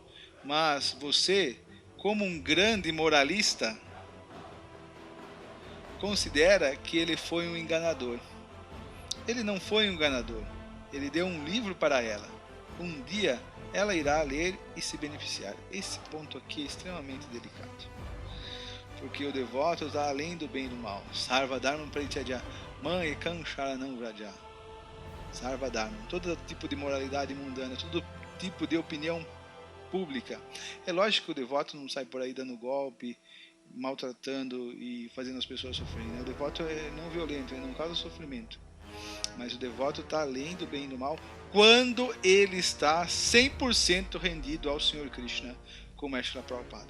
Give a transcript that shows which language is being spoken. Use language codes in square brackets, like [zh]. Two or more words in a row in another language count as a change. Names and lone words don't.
[pt] Mas você, como um grande moralista, considera que ele foi um enganador. Ele não foi um enganador. Ele deu um livro para ela. Um dia ela irá ler e se beneficiar. Esse ponto aqui é extremamente delicado. Porque o devoto está além do bem e do mal. [sa] Sarva Dharma Prityaja Man Ekam Sharanam Vraja. Sarva Dharma. [pt] Todo tipo de moralidade mundana, todo tipo de opinião pública. É lógico que o devoto não sai por aí dando golpe, maltratando e fazendo as pessoas sofrerem. O devoto é não violento, ele não causa sofrimento. Mas o devoto está além do bem e do mal quando ele está 100% rendido ao Senhor Krishna, como é Srila Prabhupada.